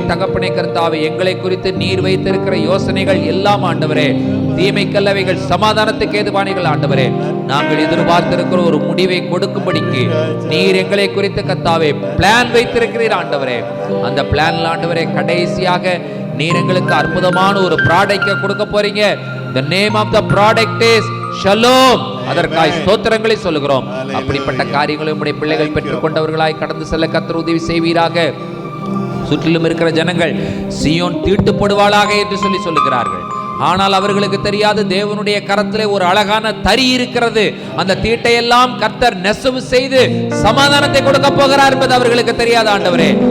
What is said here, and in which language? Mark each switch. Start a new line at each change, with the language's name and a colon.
Tamil: தகப்பனே கர்த்தாவே, எங்களை குறித்து நீர் வைத்திருக்கிற யோசனைகள் எல்லாம் ஆண்டவரே தீமைக்கல்லவைகள், சமாதானத்துக்கு ஏதுவானைகள் ஆண்டவரே. நாங்கள் எதிர்பார்த்திருக்கிற ஒரு முடிவை கொடுக்கும்படிக்கு நீர் எங்களை குறித்து கர்த்தாவே பிளான் வைத்திருக்கிறீர் ஆண்டவரே. அந்த பிளான்ல ஆண்டவரே கடைசியாக நீர் எங்களுக்கு அற்புதமான ஒரு ப்ராடக்டை கொடுக்க போறீங்க.
English: The name of the product is Shalom.
Tamil: அதற்காய் ஸ்தோத்திரங்களை சொல்லுகிறோம். அப்படிப்பட்ட காரியங்களை உம்முடைய பிள்ளைகள் பெற்றுக்கொண்டவர்களாய் கடந்து செல்ல கர்த்தர் உதவி செய்வீராக. சுற்றிலும் இருக்கிற ஜனங்கள் சீயோன் தீட்டுப்படுவாளாக என்று சொல்லுகிறார்கள். ஆனால் அவர்களுக்கு தெரியாது, தேவனுடைய கரத்திலே ஒரு அழகான தறி இருக்கிறது. அந்த தீட்டை எல்லாம் கர்த்தர் நெசவு செய்து சமாதானத்தை கொடுக்க போகிறார் என்பது அவர்களுக்கு தெரியாது ஆண்டவரே.